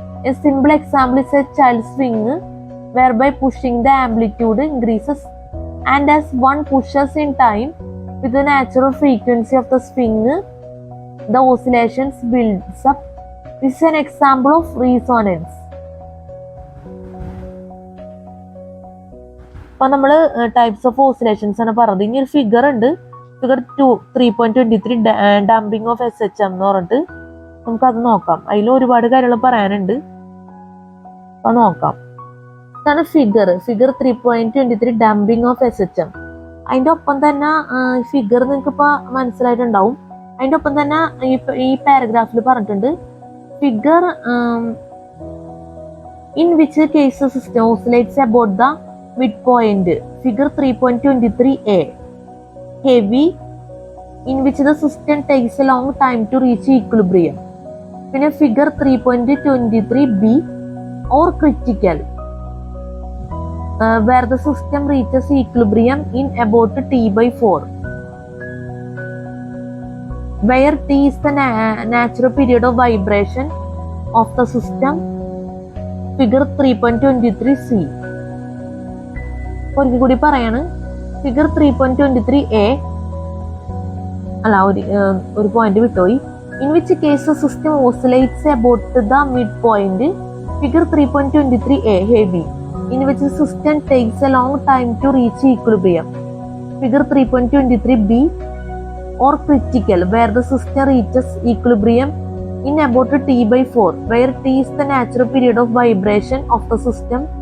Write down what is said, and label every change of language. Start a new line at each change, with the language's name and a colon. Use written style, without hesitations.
English: A simple example is a child swing, whereby pushing the amplitude increases, and as one pushes in time with the natural frequency of the swing, the oscillations builds up. This is an example of resonance.
Malayalam: അപ്പോൾ നമ്മൾ types of oscillations ആണ് പറഞ്ഞത്. ഇനി ഒരു figure ഉണ്ട്, figure 3.23 dumping of SHM എന്ന് പറഞ്ഞിട്ട് നമുക്കത് നോക്കാം. അതിൽ ഒരുപാട് കാര്യങ്ങൾ പറയാനുണ്ട്, അപ്പോൾ നോക്കാം. ഇതാണ് ഫിഗർ 3.23 ഡംപിങ് ഓഫ് SHM. അതിൻ്റെ ഒപ്പം തന്നെ ഫിഗർ നിങ്ങൾക്ക് ഇപ്പോൾ മനസ്സിലായിട്ടുണ്ടാവും. അതിൻ്റെ ഒപ്പം തന്നെ ഈ പാരഗ്രാഫിൽ പറഞ്ഞിട്ടുണ്ട്,
English: Figure in which case system oscillates about the midpoint. Figure 3.23a, heavy, in which the system takes a long time to reach equilibrium.
Malayalam: പിന്നെ
English: figure 3.23b, or critical, where the system reaches equilibrium in about t/4, where t is the natural period of vibration of the system. Figure 3.23c.
Malayalam: ഒരിക്കൽ കൂടി പറയാണ്, figure 3.23a, അല്ല ഒരു point വിട്ടുപോയി.
English: In which case system oscillates about the midpoint. Figure 3.23a, heavy, in which system takes a long time to reach equilibrium. Figure 3.23b, or critical, where the system reaches equilibrium in about t/4, where t is the natural period of vibration of the system.